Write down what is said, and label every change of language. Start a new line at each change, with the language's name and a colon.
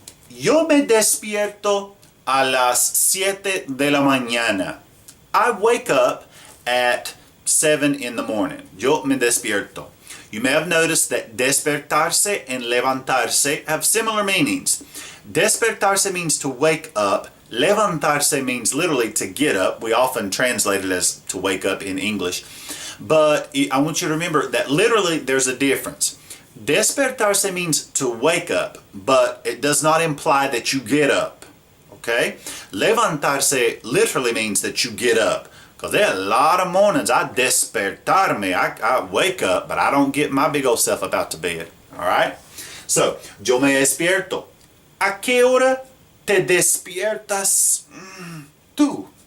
Spanish: Yo me despierto a las 7 de la mañana.
English: I wake up at 7 in the morning.
Spanish: Yo me despierto.
English: You may have noticed that despertarse and levantarse have similar meanings. Despertarse means to wake up. Levantarse means literally to get up. We often translate it as to wake up in English. But I want you to remember that literally there's a difference. Despertarse means to wake up, but it does not imply that you get up. Okay? Levantarse literally means that you get up. Because there are a lot of mornings I
Spanish: despertarme.
English: I wake up, but I don't get my big old self up out to bed. Alright? So,
Spanish: yo me despierto. ¿A qué hora te despiertas tú?